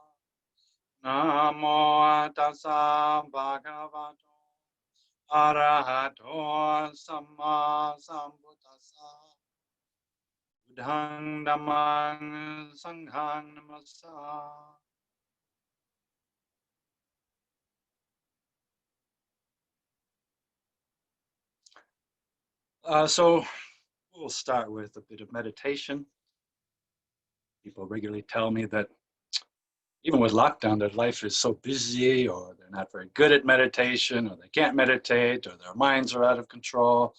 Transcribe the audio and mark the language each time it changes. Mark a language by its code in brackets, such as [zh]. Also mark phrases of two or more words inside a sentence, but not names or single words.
[pi] Namo tassa bhagavato arahato samma sambuddhassa. Buddhang dhammang sanghang namassa. [en] So we'll start with a bit of meditation. People regularly tell me that even with lockdown, their life is so busy, or they're not very good at meditation, or they can't meditate, or their minds are out of control.